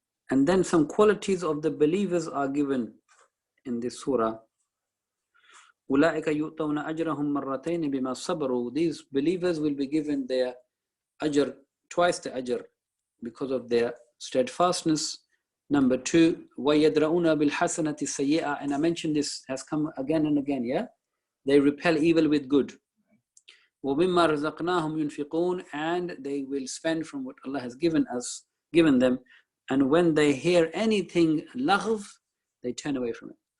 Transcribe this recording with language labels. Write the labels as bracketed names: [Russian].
[English] And then some qualities of the believers are given in this surah. [Arabic] أُولَٰئِكَ يُؤْتَوْنَ أَجْرَهُمْ مَرَّتَيْنِ بِمَا صَبَرُوا. [English] These believers will be given their ajr, twice the ajr, because of their steadfastness. Number 2, [Arabic] وَيَدْرَؤُونَ بِالْحَسَنَةِ السَّيِّئَةِ. [English] And I mentioned this has come again and again, yeah? They repel evil with good. [Arabic] وَمِمَّا رَزَقْنَاهُمْ يُنْفِقُونَ. [English] And they will spend from what Allah has given them. And when they hear anything laghv, they turn away from it.